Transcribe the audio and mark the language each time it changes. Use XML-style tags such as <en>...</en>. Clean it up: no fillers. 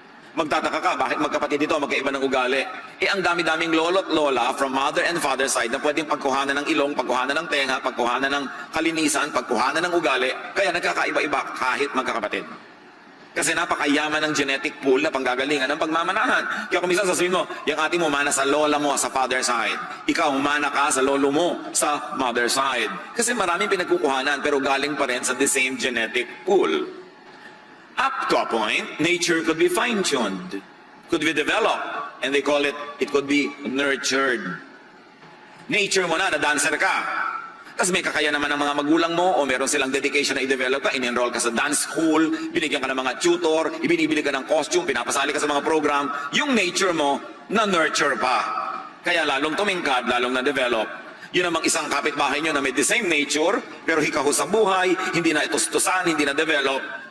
<tl>Magtataka ka, bakit magkapatid ito, magkaiba ng ugali? Ang dami-daming lolo't lola</tl> <en>from mother and father side</en> <tl>na pwedeng pagkuhanan ng ilong, pagkuhanan ng tenga, pagkuhanan ng kalinisan, pagkuhanan ng ugali, kaya nagkakaiba-iba kahit magkakapatid. Kasi napakayaman ng genetic pool na panggagalingan ng pagmamanahan. Kaya kung minsan sasabihin mo, yung ate mo mana sa lola mo sa</tl> <en>father side,</en> <tl>ikaw mana ka sa lolo mo sa</tl> <en>mother side.</en> <tl>Kasi maraming pinagkukuhanan pero galing pa rin sa</tl> <en>the same genetic pool. Up to a point, nature could be fine-tuned, could be developed, and they call it could be nurtured.</en> <tl>Nature mo na dancer ka. Tapos may kakaya naman ng mga magulang mo o meron silang dedication na i-develop ka, in-enroll ka sa dance school, binigyan ka ng mga tutor, ibinibili ka ng costume, pinapasali ka sa mga program, yung nature mo na-nurture pa. Kaya lalong tumingkad, lalong na-develop. Yun namang isang kapitbahay nyo na may</tl> <en>the same nature,</en> <tl>pero hikaho sa buhay, hindi na itustusan, hindi na-develop.</tl>